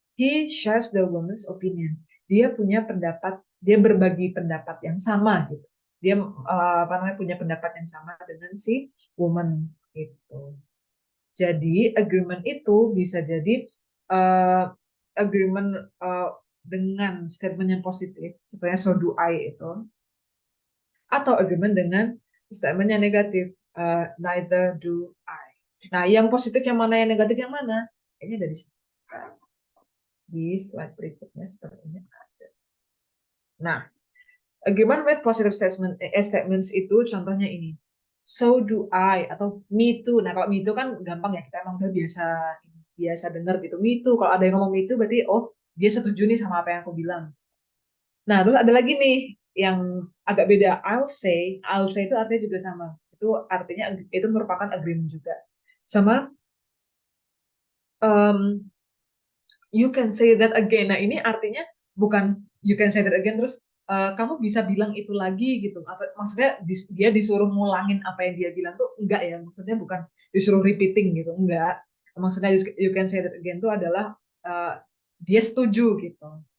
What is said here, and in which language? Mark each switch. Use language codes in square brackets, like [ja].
[en] He shares the woman's opinion. [id] Dia punya pendapat, dia berbagi pendapat yang sama gitu. Dia punya pendapat yang sama dengan si woman gitu. Jadi agreement itu bisa jadi agreement dengan statement yang positif, contohnya so do I itu, atau agreement dengan statement yang negatif. [en] Neither do I. [id] Nah, yang positif yang mana, yang negatif yang mana? Kayaknya dari di slide berikutnya sepertinya ada. Nah, agreement with positive statements itu contohnya ini. So do I atau me too. Nah, kalau me too kan gampang ya, kita emang udah biasa dengar gitu. Me too. Kalau ada yang ngomong me too berarti oh, dia setuju nih sama apa yang aku bilang. Nah, terus ada lagi nih yang agak beda. I'll say itu artinya juga sama. Itu artinya itu merupakan agreement juga. [en] Sama you can say that again. [id] Nah, ini artinya bukan [en] you can say that again [id] terus kamu bisa bilang itu lagi gitu. Atau maksudnya dia disuruh ngulangin apa yang dia bilang tuh enggak ya. Maksudnya bukan disuruh repeating gitu, enggak. Maksudnya [en] you can say that again [id] itu adalah dia setuju gitu.